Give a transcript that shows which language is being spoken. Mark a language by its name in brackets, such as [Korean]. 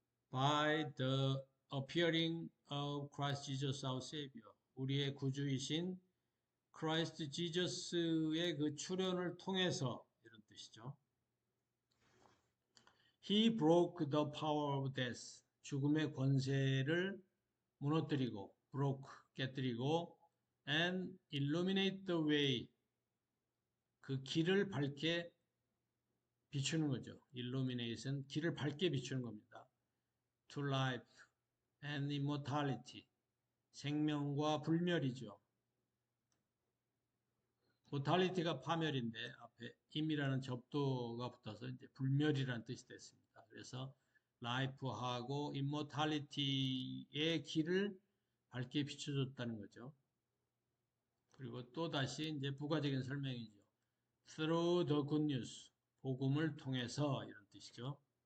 [English] By the appearing of Christ Jesus our Savior. [Korean] 우리의 구주이신 Christ Jesus의 그 출현을 통해서 이런 뜻이죠. [English] He broke the power of death. [Korean] 죽음의 권세를 무너뜨리고, [English] broke, 깨뜨리고, and illuminate the way. [Korean] 그 길을 밝게 비추는 거죠. illumination, 길을 밝게 비추는 겁니다. [English] to life and immortality. [Korean] 생명과 불멸이죠. mortality가 파멸인데 앞에 im이라는 접두가 붙어서 이제 불멸이라는 뜻이 됐습니다. 그래서 life하고 immortality의 길을 밝게 비춰줬다는 거죠. 그리고 또 다시 이제 부가적인 설명이죠. [English] through the good news, [Korean] 복음을 통해서 이런 뜻이죠.